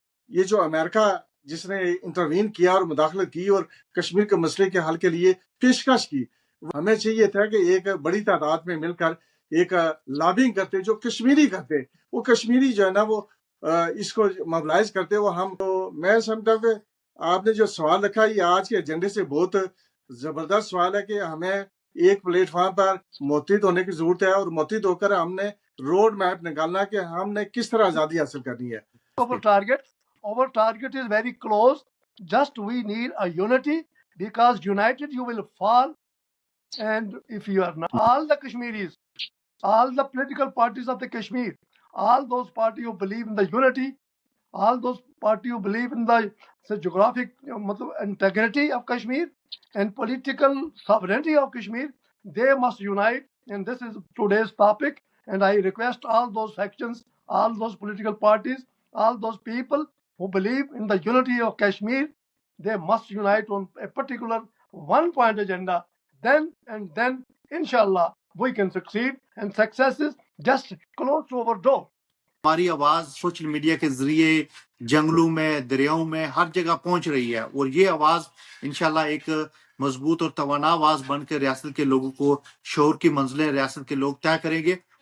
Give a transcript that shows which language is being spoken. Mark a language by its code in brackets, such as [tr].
[ur] یہ جو امریکہ جس نے انٹروین کیا اور مداخلت کی اور کشمیر کے مسئلے کے حل کے لیے پیشکش کی، ہمیں چاہیے تھا کہ ایک بڑی تعداد میں مل کر ایک لابنگ کرتے جو کشمیری کرتے، وہ کشمیری جو ہے نا وہ اس کو موبلائز کرتے۔ وہ ہم تو میں سمجھتا ہوں کہ آپ نے جو سوال رکھا یہ آج کے ایجنڈے سے بہت زبردست سوال ہے کہ ہمیں ایک پلیٹ فارم پر متحد ہونے کی ضرورت ہے، اور متحد ہو کر ہم نے روڈ میپ نکالنا کہ ہم نے کس طرح آزادی حاصل کرنی ہے۔ [en] Our target is very close. Just we need a unity, because united you will fall. And if you are not, all the Kashmiris, all the political parties of the Kashmir, all those parties who believe in the unity, all those parties who believe in the geographic integrity of Kashmir and political sovereignty of Kashmir, they must unite. And this is today's topic. And I request all those factions, all those political parties, all those people who believe in the unity of Kashmir, they must unite on a particular one-point agenda. Then, inshallah, we can succeed. And success is just close to our door. [ur] ہماری آواز social media کے ذریعے جنگلوں میں، دریاؤں میں، ہر جگہ پہنچ رہی ہے، اور یہ آواز انشاءاللہ ایک مضبوط اور توانا آواز بن کے ریاست کے لوگوں کو شعور کی منزلیں ریاست کے لوگ طے کریں گے۔